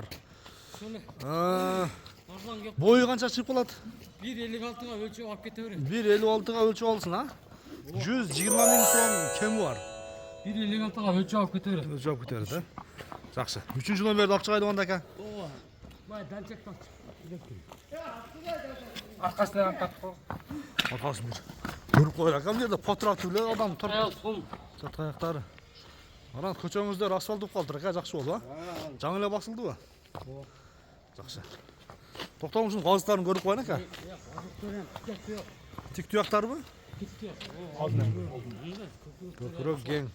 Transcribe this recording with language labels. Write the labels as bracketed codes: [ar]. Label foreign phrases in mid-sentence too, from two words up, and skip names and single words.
[ky] Соны. Арзан кеп. Бою канча чыгып калат? 1.56-га өлчөп алып кете берем. 1.56-га өлчөп алсын, а? 120 миң сом кеми бар. 1.56-га өлчөп алып кете берем. Өлчөп кете берет, а? Жакшы. 3-чү номерди алып чыгайды анда ака. Ооба. Бай данчактан чыгып. Arkasından tatlı. Arkасы бир. Көрүп коелу ака, бул жерде потратып эле адам туруп. Сол. Жат аяктары. Анан көчөңүздөр асфальт болуп калдыр ака, жакшы болду, а? Жаңы эле басылдыбы? Ооба. Жакшы. Токтоң, ушунун казыктарын көрүп коеюн ака. Тик туяктарбы? Көкүрөк кең.